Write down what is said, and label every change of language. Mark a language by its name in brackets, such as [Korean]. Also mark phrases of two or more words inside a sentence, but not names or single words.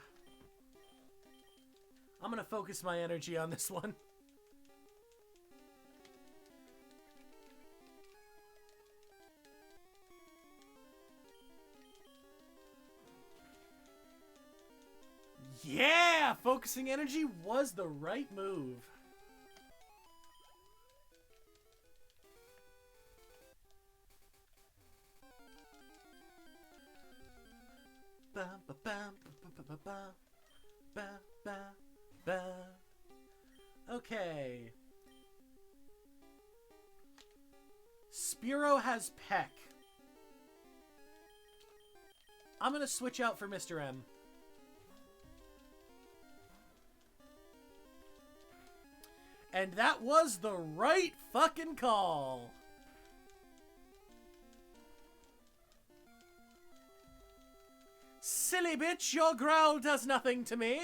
[English] I'm gonna focus my energy on this one. Yeah! Focusing energy was the right move. Ba ba ba ba ba ba ba ba ba. Okay. Spearow has Peck. I'm gonna switch out for Mr. M. And that was the right fucking call. Silly bitch, your growl does nothing to me.